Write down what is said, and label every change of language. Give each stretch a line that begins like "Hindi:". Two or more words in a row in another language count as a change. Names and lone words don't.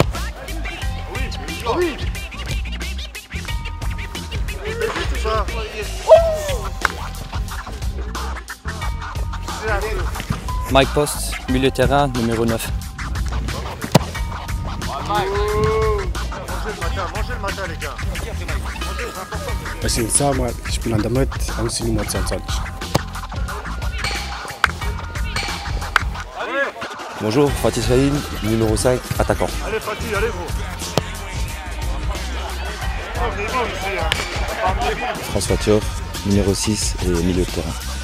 French: Mike Post, milieu de terrain, numéro 9. Mangez le matin, les gars.
German: Ich spiele an der Mitte, aus Nummer 22.
French: Bonjour, Fatih Chahine, numéro 5, attaquant. Allez, Fatih, allez, vous. François Thioff, numéro 6 et milieu de terrain.